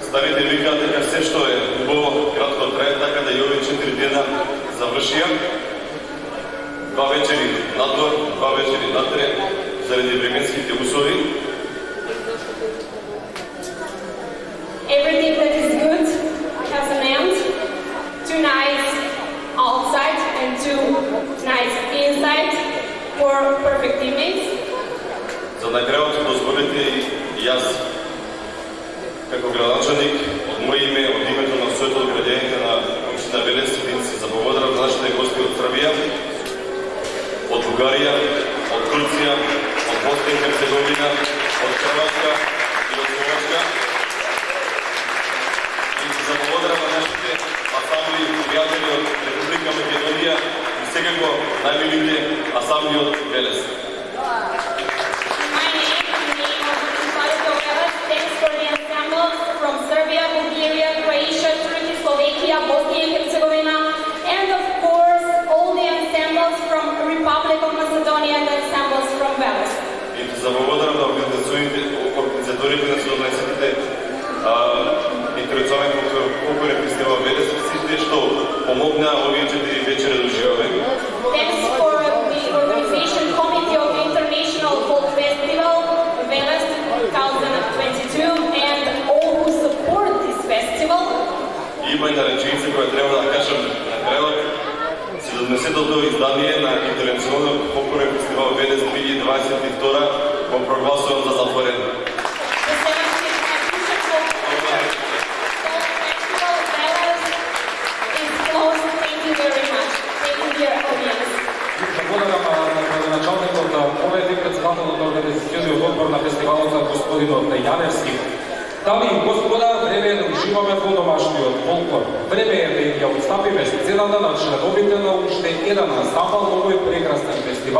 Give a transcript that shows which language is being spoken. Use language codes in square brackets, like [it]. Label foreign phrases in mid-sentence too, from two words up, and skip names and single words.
[mk] старите викаат дека се што е убаво кратко трае, така да и овие 4 дена завршија. 2 вечери надвор, 2 вечери натре, заради временските услови. [en] Everything that is good has an end. 2 nights outside and 2 nights inside for perfect teammates. [mk] За на крајот дозволете и јас, како градачаник, од моје име, од името на своето од граѓаните на општина Велес, да се заблагодарам за нашите гости од Србија, од Бугарија, од Турција, од Босна и Херцеговина, од Хрватска и од Словачка. И се заблагодарам на нашите асамбли пријатели од Република Македонија и секако најмилите асамбли од Велес. [en] From Serbia, Bulgaria, Croatia, Turkey, Slovakia, Bosnia and Herzegovina, and of course all the ensembles from Republic of Macedonia and the ensembles from Veles. [mk] И се заблагодарам на организаторите на 17-тите интернационален фолклорен фестивал Велес, сите што помогнаа овие 4 вечери да уживаме. [en] Thanks for the organization committee of the International Folk Festival Veles 2022 and all who support this festival. [mk] Има една реченица која треба да кажам на крајот. 70-тото издание на Интернационален фолклорен фестивал Велес 2022 го прогласувам за затворен. [en] The 70th edition of Folk Festival Veles is closed. Thank you very much. Thank you, dear audience. [mk] Благодарам на градоначалникот на овој председател на организациониот одбор на фестивалот господинот Јаневски. Дами и господа, време е да уживаме во домашниот фолклор. Време е да ја отстапиме сцената на членовите на уште еден ансамбл на овој прекрасен фестивал.